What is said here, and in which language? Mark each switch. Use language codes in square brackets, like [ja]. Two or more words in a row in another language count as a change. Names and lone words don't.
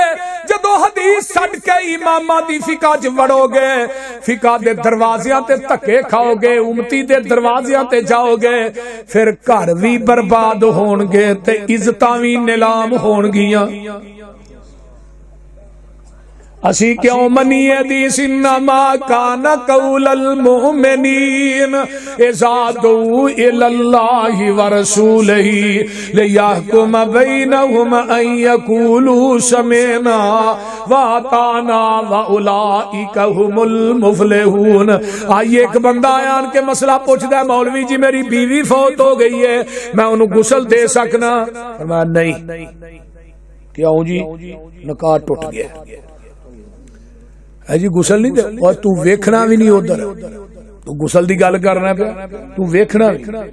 [pa] جدوں حدیث چھڈ کے اماماں دی فقہ چ وڑو گے، فقہ دے دروازیاں تے دھکے کھاؤ گے، امتی دے دروازیاں تے جاؤ گے، فیر گھر وی برباد ہون گے تے عزتاں وی نیلام ہون گیاں. اسی کیوں منیئے حدیث? [ar] إنما كان قول المؤمنين إذا دعوا إلى الله ورسوله ليحكم بينهم أن يقولوا سمعنا وأطعنا وأولئك هم المفلحون. [pa] آئیے اک بندہ آن کے مسئلہ پچھدا، مولوی جی میری بیوی فوت ہو گئی ہے، میں انہیں غسل دے سکنا? فرمایا نہیں۔ کیوں جی? نکاح ٹٹ گیا ہے جی، غسل نہیں دے. اور توں ویکھنا بھی نہیں ادھر، توں غسل دی گل کرنا پے، توں ویکھنا بھی.